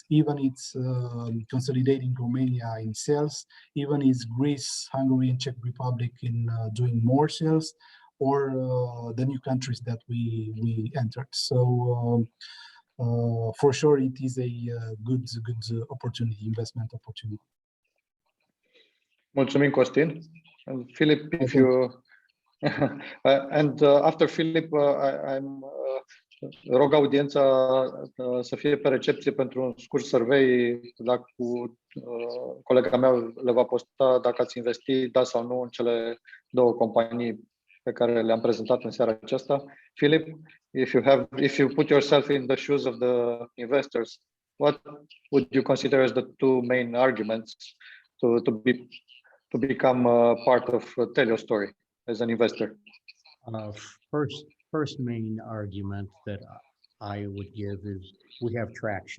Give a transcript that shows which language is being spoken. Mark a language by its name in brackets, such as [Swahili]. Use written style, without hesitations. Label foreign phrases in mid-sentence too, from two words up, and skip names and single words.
[English] Even it's consolidating Romania in sales, even it's Greece, Hungary, and Czech Republic in doing more sales, or the new countries that we entered. So for sure, it is a good opportunity, investment opportunity. [Romanian] Mulțumim, Costin. [English] And Philip, if you and after Philip, [Romanian] I'm rog audiența să fie pe recepție pentru un scurt survey. Dacă colega mea le va posta dacă ați investi, da sau nu, în cele două companii pe care le-am prezentat în seara aceasta. [English] Philip, if you put yourself in the shoes of the investors, what would you consider as the two main arguments to become part of Telio's story as an investor? First main argument that I would give is we have traction.